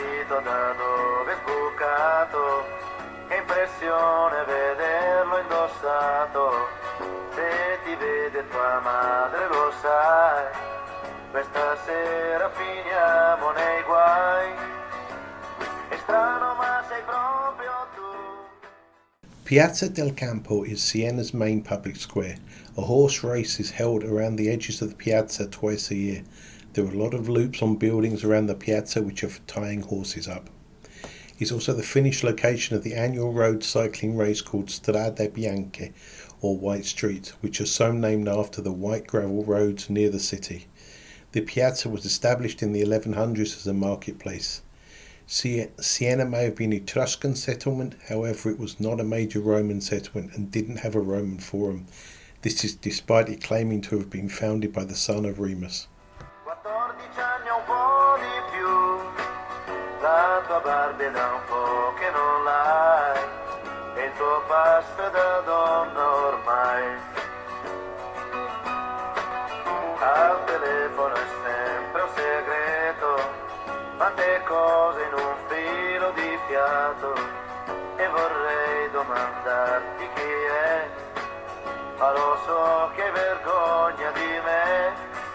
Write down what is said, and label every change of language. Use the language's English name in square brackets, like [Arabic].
[Italian] Da dove è sbucato, che impressione vederlo indossato. Se ti vede tua madre lo sai, questa sera finiamo nei guai. È strano ma sei proprio tu. [English] Piazza del Campo is Siena's main public square. A horse race is held around the edges of the piazza twice a year. There are a lot of loops on buildings around the piazza which are for tying horses up. It's also the finished location of the annual road cycling race called Strade Bianche, or White Streets, which are so named after the white gravel roads near the city. The piazza was established in the 1100s as a marketplace. Siena may have been an Etruscan settlement, however it was not a major Roman settlement and didn't have a Roman forum. This is despite it claiming to have been founded by the son of Remus. [Italian] 14 anni o un po' di più, la tua barba è da un po' che non l'hai, e il tuo passo è da donna ormai. Al telefono è sempre un segreto, tante cose in un filo di fiato, e vorrei domandarti chi è, ma lo so che vergogna di me.